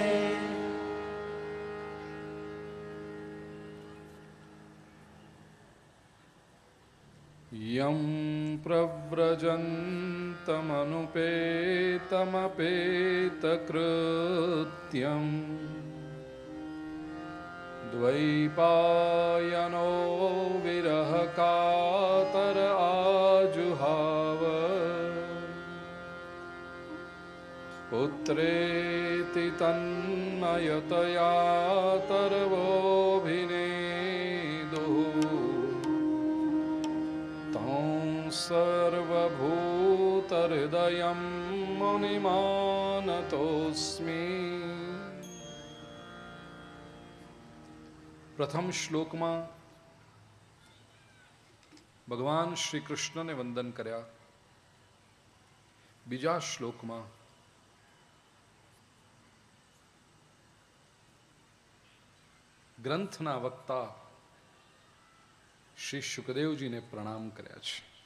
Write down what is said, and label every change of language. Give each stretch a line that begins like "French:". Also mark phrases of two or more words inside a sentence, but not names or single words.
Sanskrit: યમ પ્રવ્રજन्तमनुपेतमपेतकृत्यम् द्वैपायनो विरहकातर आजुहाव पुत्रेति तन्मयतया तरवोऽभिनेदुः तं सर्वभूतहृदयं मुनिमानतोऽस्मि।
Gujarati: પ્રથમ શ્લોકમાં ભગવાન શ્રી કૃષ્ણને વંદન કર્યા. બીજા શ્લોકમાં ગ્રંથના વક્તા શ્રી શુકદેવજીને પ્રણામ કર્યા છે.